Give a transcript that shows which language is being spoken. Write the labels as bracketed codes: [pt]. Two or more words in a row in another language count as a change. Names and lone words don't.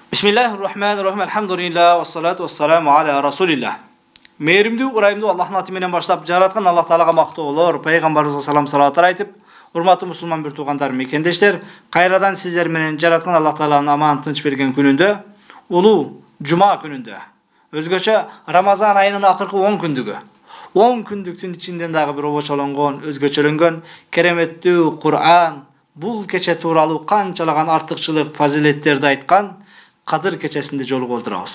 [ar] Bismillahirrahmanirrahim. الحمد لله والصلاة والسلام على رسول الله. [ky] Mehrimdүү, ырайымдуу Аллахтын аты менен баштап, жараткан Аллах Таалага мактоолор, пайгамбарыбызга салам салаваттар айтып, урматтуу мусулман бир туугандар, мекендештер, кайрадан сиздер менен жараткан Аллах Тааланын аман тынч берген күнүндө, улуу жума күнүндө, өзгөчө Рамазан айынын акыркы 10 күндүгү, 10 күндүктүн ичинде дагы бир обочолонгон, өзгөчөлөнгөн кереметтүү Кур'ан, бул кече тууралуу канчалаган артыкчылык, фазилеттерди айткан Кадыр кечесинде жолугуп отурабыз.